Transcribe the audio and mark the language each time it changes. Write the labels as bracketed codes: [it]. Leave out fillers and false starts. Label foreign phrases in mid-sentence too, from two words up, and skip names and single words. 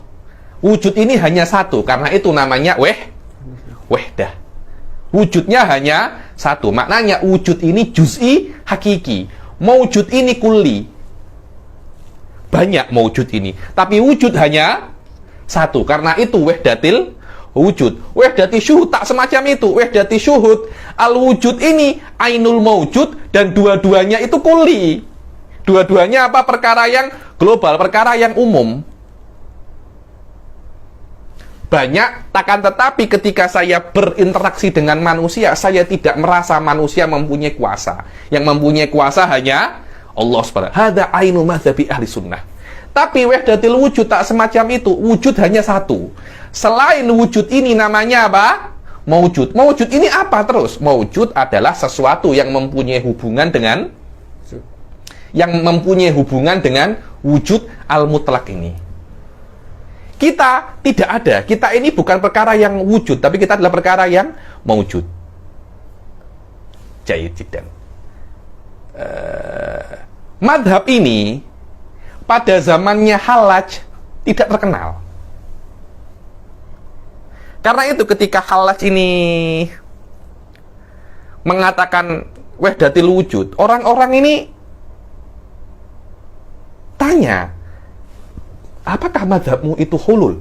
[id] Wujud ini hanya satu, karena itu namanya wahdah. Wujudnya hanya satu. Maknanya wujud ini [ar] juz'i hakiki. [id] Maujud ini kulli. Banyak maujud ini, tapi wujud hanya satu. Karena itu [ar] wahdatil wujud. Wahdati syuhud [id] tak semacam itu. [ar] Wahdati syuhud, [id] al-wujud ini [ar] ainul maujud, [id] dan dua-duanya itu kulli. Dua-duanya apa? Perkara yang global, perkara yang umum. Banyak, takkan tetapi ketika saya berinteraksi dengan manusia, saya tidak merasa manusia mempunyai kuasa. Yang mempunyai kuasa hanya Allah SWT. [ar] Hada ainu madhabi ahli sunnah. [id] Tapi [ar] wahdatil wujud [id] tak semacam itu. Wujud hanya satu. Selain wujud ini namanya apa? Maujud. Maujud ini apa terus? Maujud adalah sesuatu yang mempunyai hubungan dengan [ar] wujud al-mutlak [id] ini. Kita tidak ada. Kita ini bukan perkara yang wujud, tapi kita adalah perkara yang maujud. [ar] Jayyid jiddan. [id] Madhab ini pada zamannya Hallaj tidak terkenal. Karena itu ketika Hallaj ini mengatakan [ar] wahdatil wujud, [id] orang-orang ini tanya, apakah mazhabmu itu hulul?